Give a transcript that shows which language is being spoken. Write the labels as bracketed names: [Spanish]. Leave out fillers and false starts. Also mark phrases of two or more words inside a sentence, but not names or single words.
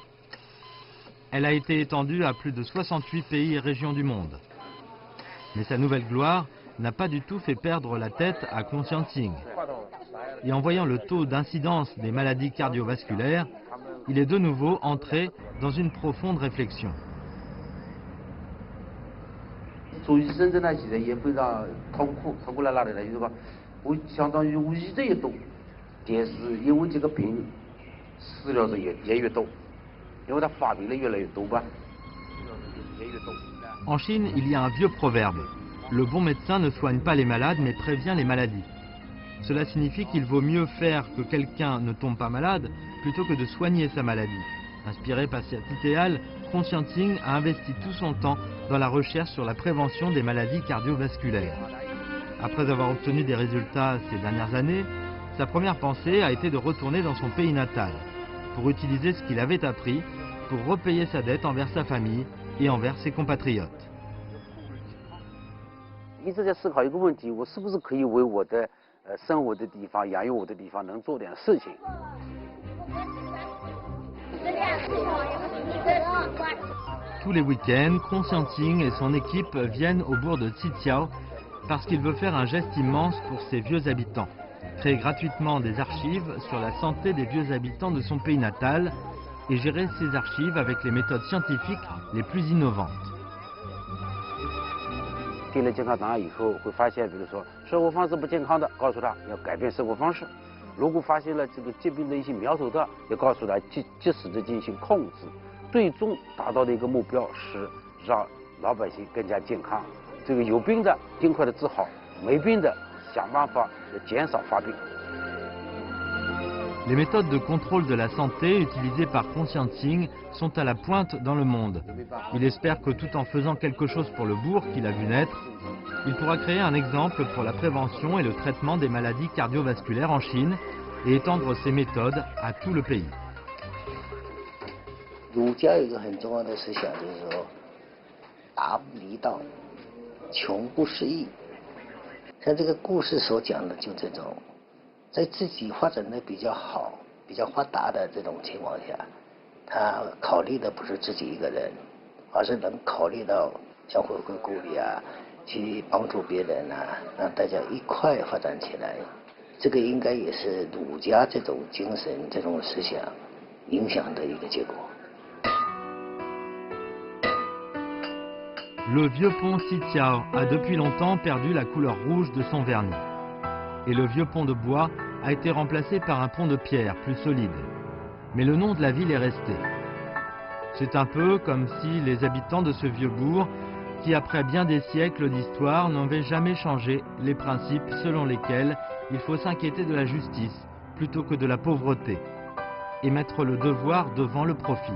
[French] Elle a été étendue à plus de 68 pays et régions du monde. Mais sa nouvelle gloire n'a pas du tout fait perdre la tête à Conscientine. Et en voyant le taux d'incidence des maladies cardiovasculaires, il est de nouveau entré dans une profonde réflexion. [Chinese] 做医生真的现在也非常痛苦，痛苦在哪里呢？就是说，我相当于我医者越多，但是因为这个病死了的也越多，因为它发病的越来越多吧，死了的也越多。 [French] En Chine, il y a un vieux proverbe. Le bon médecin ne soigne pas les malades, mais prévient les maladies. Cela signifie qu'il vaut mieux faire que quelqu'un ne tombe pas malade plutôt que de soigner sa maladie. Inspiré par cet idéal, Conscientine a investi tout son temps dans la recherche sur la prévention des maladies cardiovasculaires. Après avoir obtenu des résultats ces dernières années, sa première pensée a été de retourner dans son pays natal, pour utiliser ce qu'il avait appris pour repayer sa dette envers sa famille et envers ses compatriotes. [Chinese] 一直在思考一个问题：我是不是可以为我的生活的地方、养育我的地方能做点事情？ [French] Tous les week-ends, Conscientine et son équipe viennent au bourg de Tsitsiao parce qu'il veut faire un geste immense pour ses vieux habitants. Créer gratuitement des archives sur la santé des vieux habitants de son pays natal et gérer ces archives avec les méthodes scientifiques les plus innovantes. [Chinese] 定了健康档案以后，会发现，比如说生活方式不健康的，告诉他要改变生活方式；如果发现了这个疾病的一些苗头的，要告诉他及时的进行控制。最终达到的一个目标是让老百姓更加健康。这个有病的尽快的治好，没病的想办法减少发病。 [French] Les méthodes de contrôle de la santé utilisées par Conscientine sont à la pointe dans le monde. Il espère que tout en faisant quelque chose pour le bourg qu'il a vu naître, il pourra créer un exemple pour la prévention et le traitement des maladies cardiovasculaires en Chine et étendre ces méthodes à tout le pays. [Chinese] 儒家有一个很重要的思想，就是说达不离道，穷不思义。像这个故事所讲的，就这种。在自己发展的比较好、比较发达的这种情况下，他考虑的不是自己一个人，而是能考虑到像回馈故里啊，去帮助别人啊，让大家一块发展起来。这个应该也是儒家这种精神、这种思想影响的一个结果。 [French] Le vieux pont Tsitsiao a depuis longtemps perdu la couleur rouge de son vernis. Et le vieux pont de bois a été remplacé par un pont de pierre plus solide. Mais le nom de la ville est resté. C'est un peu comme si les habitants de ce vieux bourg, qui après bien des siècles d'histoire n'avaient jamais changé les principes selon lesquels il faut s'inquiéter de la justice plutôt que de la pauvreté, et mettre le devoir devant le profit.